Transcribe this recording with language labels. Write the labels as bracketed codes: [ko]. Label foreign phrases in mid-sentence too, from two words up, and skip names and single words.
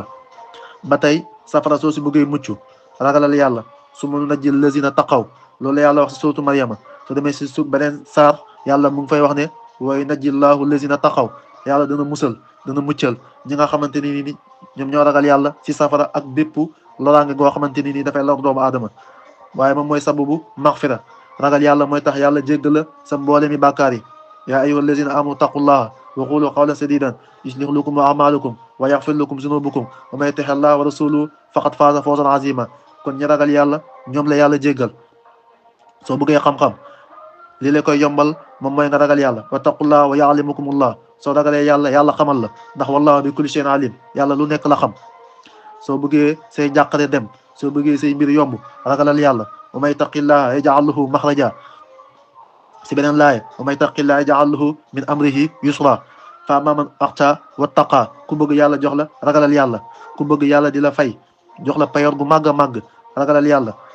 [wo] ba tey safara soo si bëggee mucc ragalal yàlla [ar] ثم ننجي الذين اتقوا [wo] loolu yàlla wax si suuratu Maryama soo demee si suuf beneen saar yàlla mu ngi fay wax ne [ar] وينجي الله الذين اتقوا [wo] yàlla dana muccal ñi nga xamante ni ni ñoom ñoo ragal yàlla si safara ak bépp loraange goo xamante ni nii dafay lor doomu aadama. waaye moom mooy [ar] سبب مغفرة [wo] ragal yàlla mooy tax yàlla jéggal la sa mboole mi bàkkaar yi. [ar] يا أيها الذين آمنوا اتقوا الله وقولوا قولا سديدا يصلح لكم أعمالكم ويغفر لكم ذنوبكم ومن يطع الله ورسوله فقد فاز فوزا عظيما. [wo] kon ñi ragal yàlla ñoom la yàlla jéggal. soo bëggee xam-xam li la koy yombal moom mooy nga ragal yàlla [ar] واتقوا الله ويعلمكم الله [wo] soo ragalee yàlla yàlla xamal la ndax [ar] والله بكل شيء عليم [wo] yàlla lu nekk la xam. soo bëggee say njàqare dem soo bëggee say mbir yomb ragalal yàlla [ar] ومن يتق الله يجعل له مخرجا [wo] si beneen laaya [ar] ومن يتق الله يجعل له من أمره يسرا فأما من أعطى واتقى [wo] ku bëgg yàlla jox la ragalal yàlla ku bëgg yàlla di la fay jox la payoor gu màgg a màgg ragalal yàlla